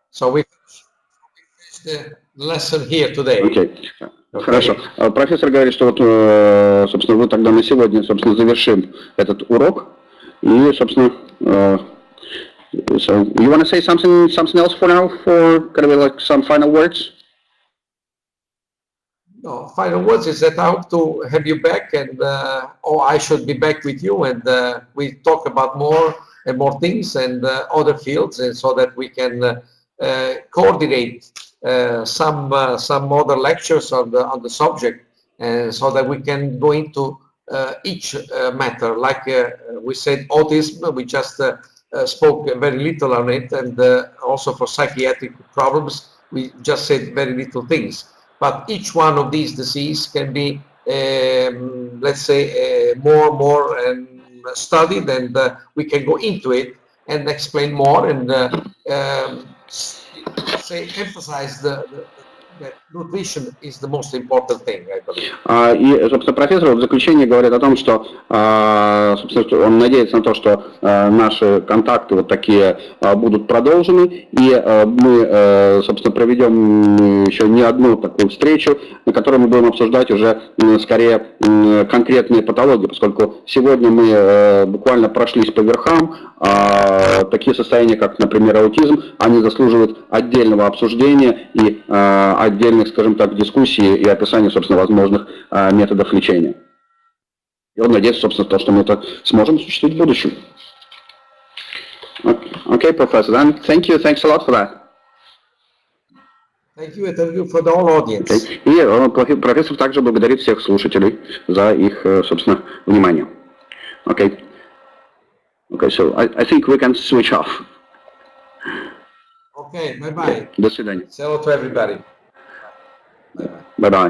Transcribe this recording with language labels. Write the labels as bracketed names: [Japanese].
[English] So we finished the lesson here today. Okay. [Russian] Хорошо. Профессор говорит, что вот, собственно, мы тогда на сегодня, собственно, завершим этот урок. И, собственно, [English] so you want to say something else for now, for kind of like some final words? No, final words is that I hope to have you back, and or I should be back with you, and we talk about more and more things and other fields, and so that we can coordinate some other lectures on the subject, and so that we can go into each matter. Like we said, autism, we just spoke very little on it, and also for psychiatric problems, we just said very little things. But each one of these diseases can be, let's say, more studied, and we can go into it and explain more, and emphasize that nutrition is the most important thing, I believe. [Russian] И, собственно, профессор в заключение говорит о том, что, собственно, он надеется на то, что наши контакты вот такие будут продолжены, и мы, собственно, проведем еще не одну такую встречу, на которой мы будем обсуждать уже скорее конкретные патологии, поскольку сегодня мы буквально прошлись по верхам. Такие состояния, как, например, аутизм, они заслуживают отдельного обсуждения и отдельных, скажем так, дискуссий и описания, собственно, возможных методов лечения. И он надеется, собственно, то, что мы это сможем осуществить в будущем. [English] Okay, Professor, then thanks a lot for that. Thank you, and thank you for the whole audience. Okay. [Russian] И профессор также благодарит всех слушателей за их, собственно, внимание. [English] Okay. Okay, so I think we can switch off. Okay, bye-bye. [Russian] До свидания. [English] Say hello to everybody. Bye-bye.